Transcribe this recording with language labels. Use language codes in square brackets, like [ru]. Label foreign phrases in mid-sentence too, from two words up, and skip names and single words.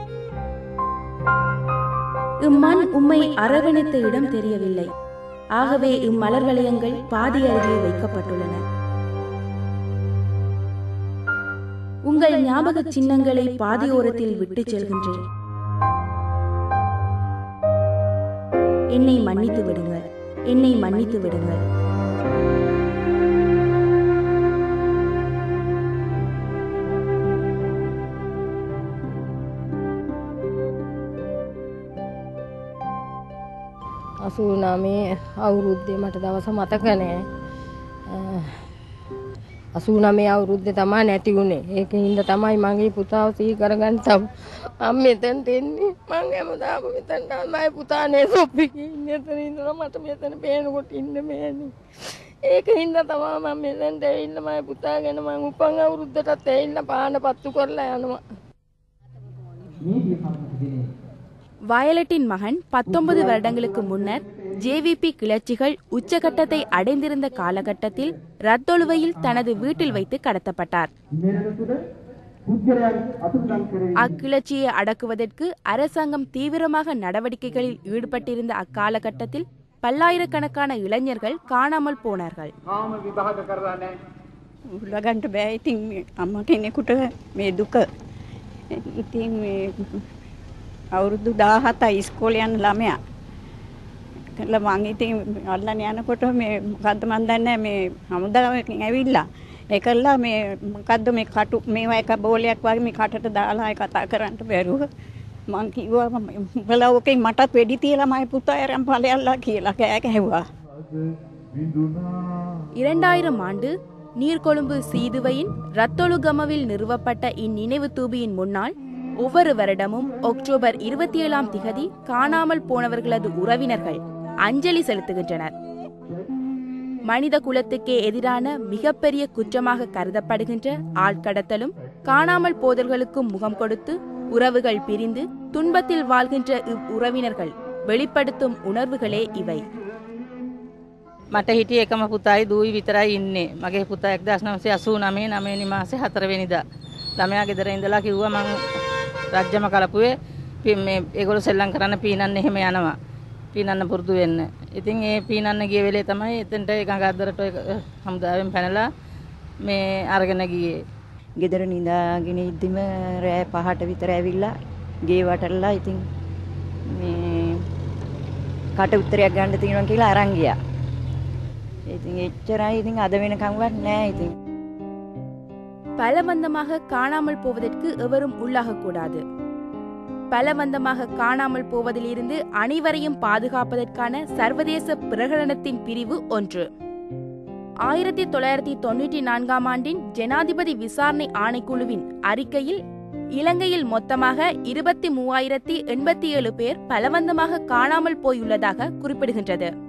[ta] இம்மண் உம்மை அரவணைத்த இடம் தெரியவில்லை, ஆகவே இம்மலர் வளையங்கள் பாதி அருகே வைக்கப்பட்டுள்ளன. உங்கள் ஞாபக சின்னங்களை பாதியோரத்தில் விட்டு செல்கின்றேன். என்னை மன்னித்து விடுங்கள், என்னை மன்னித்து விடுங்கள். [si] අසූනාමේ අවුරුද්දේ මට දවස මතක නෑ. 89 අවුරුද්දේ තමයි නැති වුනේ. ඒකින්ද තමයි මගේ පුතාව සිහි කරගන්න මම මෙතනට එන්නේ. මම හැමදාම මෙතන තමයි පුතානේ සොප්පිගේ ඉන්නේ. එතන ඉඳලා මට මෙතන පේනකොට ඉන්න බෑනේ. ඒකින්ද තමයි මම මෙතනට ඇවිල්ලා මගේ පුතා ගැන මම උපන් අවුරුද්දටත් ඇවිල්ලා පාන පත්තු කරලා යනවා. [ta] வயலட்டின் மகன் 19 வருடங்களுக்கு முன்னர் ஜேவிபி கிளர்ச்சிகள் உச்சகட்டத்தை அடைந்திருந்த காலகட்டத்தில் ரத்தொழுவையில் தனது வீட்டில் வைத்து கடத்தப்பட்டார். அக்கிளர்ச்சியை அடக்குவதற்கு அரசாங்கம் தீவிரமாக நடவடிக்கைகளில் ஈடுபட்டிருந்த அக்காலகட்டத்தில் பல்லாயிரக்கணக்கான இளைஞர்கள் காணாமல் போனார்கள். [si] අවුරුදු 17යි ඉස්කෝලේ යන ළමයා. කළා මං ඉතින් අල්ලන්න යනකොට මේ මොකද්ද මන් දන්නේ මේ හමුදාවෙන් ඇවිල්ලා ඒකල්ලා මේ මොකද්ද මේ කටු මේවා එක බෝලයක් වගේ මේ කටට දාලා ඒ කතා කරන්න බැරුව මං කිව්වා උඹලා ඔකේ මටත් වෙඩි තියලා මගේ පුතා අරන් ඵලයල්ලා කියලා කෑ ගැහුවා. [ta] 2000 ஆண்டு நீர்கொழும்பு சீதுவையின் ரத்தொழுகமவில் நிறுவப்பட்ட இந்நினைவு தூபியின் முன்னால் ஒவ்வொரு வருடமும் அக்டோபர் 27ஆம் திகதி காணாமல் போனவர்களது உறவினர்கள் அஞ்சலி செலுத்துகின்றனர். மனித குலத்துக்கே எதிரான மிகப்பெரிய குற்றமாக கருதப்படுகின்ற ஆட்கடத்தலும் காணாமல் போதல்களுக்கும் முகம் கொடுத்து உறவுகள் பிரிந்து துன்பத்தில் வாழ்கின்ற இவ்வுறவினர்கள் வெளிப்படுத்தும் உணர்வுகளே இவை. [si] මට හිටියේ එකම පුතායි දුයි විතරයි ඉන්නේ. මගේ පුතා 1989 9 මාසේ 4 වෙනිදා ළමයා ගෙදර ඉඳලා කිව්වා මං රජ්‍යම කලපුවේ මේ ඒගොල්ලෝ සෙල්ලම් කරන්න පීනන්න එහෙම යනවා. පීනන්න පුරුදු වෙන්න. ඉතින් ඒ පීනන්න ගිය වෙලේ තමයි එතනට ගඟ අද්දරට හමුදාවෙන් පැනලා මේ අරගෙන ගියේ. ගෙදර නිදාගෙන ඉද්දිම රෑ 5ට විතර ඇවිල්ලා ගේ වටරලා ඉතින් මේ කට උත්තරයක් ගන්න තියෙනවා කියලා අරන් ගියා. ඉතින් එච්චරයි ඉතින් අද වෙනකම්වත් නෑ ඉතින්. [ta] பலவந்தமாக காணாமல் போவதற்கு எவரும் உள்ளாகக்கூடாது. பலவந்தமாக காணாமல் போவதிலிருந்து அனைவரையும் பாதுகாப்பதற்கான சர்வதேச பிரகடனத்தின் பிரிவு 1. 1994ஆம் ஆண்டின் ஜனாதிபதி விசாரணை ஆணைக்குழுவின் அறிக்கையில் இலங்கையில் மொத்தமாக 23,087 பேர் பலவந்தமாக காணாமல் போயுள்ளதாக குறிப்பிடுகின்றது.